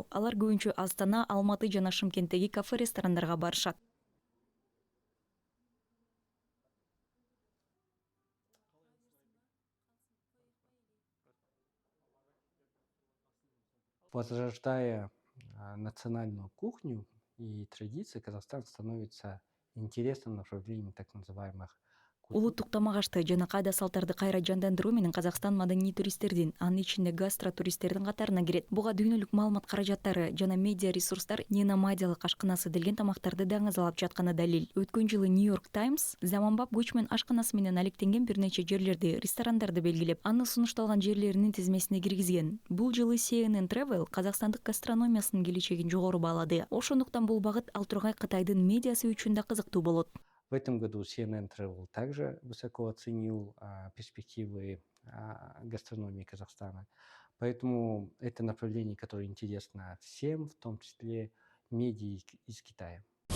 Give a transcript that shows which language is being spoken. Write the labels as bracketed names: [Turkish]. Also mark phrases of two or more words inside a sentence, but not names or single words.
[Kyrgyz] Алар көбүнчө Астана, Алматы жана Шымкенттеги кафе-ресторандарга барышат. [Russian] Возрождая национальную кухню и традиции, Казахстан становится интересным направлением так называемых культур. [Kyrgyz] Улуттук тамак ашты жана кайда салттарды кайра жандандыруу менен Казакстан маданий туристтердин, анын ичинде гастротуристтердин катарына кирет. Буга дүйнөлүк маалымат каражаттары жана медиа ресурстар неномадиялык ашканасы делген тамактарды даңазалап жатканы далил. Өткөн жылы Нью-Йорк Таймс заманбап көчмөн ашканасы менен алектенген бир нече жерлерди, ресторандарды белгилеп, аны сунушталган жерлеринин тизмесине киргизген. Бул жылы CNN Travel казакстандык гастрономиясынын келечегин жогору баалады. Ошондуктан бул багыт ал тургай Кытайдын медиасы үчүн да кызыктуу болот. [Russian] В этом году CNN Travel также высоко оценил перспективы гастрономии Казахстана. Поэтому это направление, которое интересно всем, в том числе медиа из Китая.